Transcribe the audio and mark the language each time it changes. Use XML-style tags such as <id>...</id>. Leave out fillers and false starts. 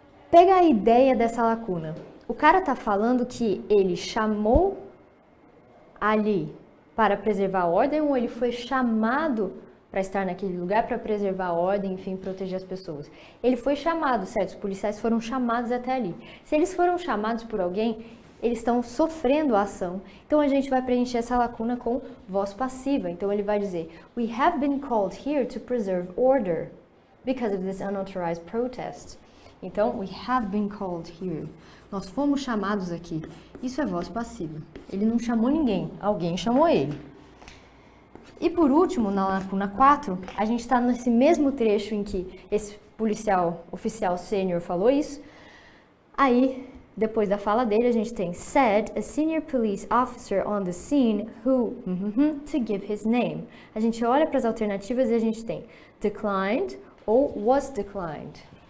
<pt>Pega a ideia dessa lacuna. O cara tá falando que ele chamou ali para preservar a ordem ou ele foi chamado para estar naquele lugar para preservar a ordem, enfim, proteger as pessoas. Ele foi chamado, certo? Os policiais foram chamados até ali. Se eles foram chamados por alguém, eles estão sofrendo a ação. Então a gente vai preencher essa lacuna com voz passiva. Então ele vai dizer:</pt> <en>We have been called here to preserve order because of this unauthorized protest.</en> <pt>Então,</pt> <en>we have been called here.</en> <pt>Nós fomos chamados aqui. Isso é voz passiva. Ele não chamou ninguém, alguém chamou ele. E por último, na lacuna 4, a gente está nesse mesmo trecho em que esse oficial sênior falou isso. Aí, depois da fala dele, a gente tem</pt> <en>said a senior police officer on the scene who to give his name.</en> <pt>A gente olha para as alternativas e a gente tem declined ou was declined.</pt>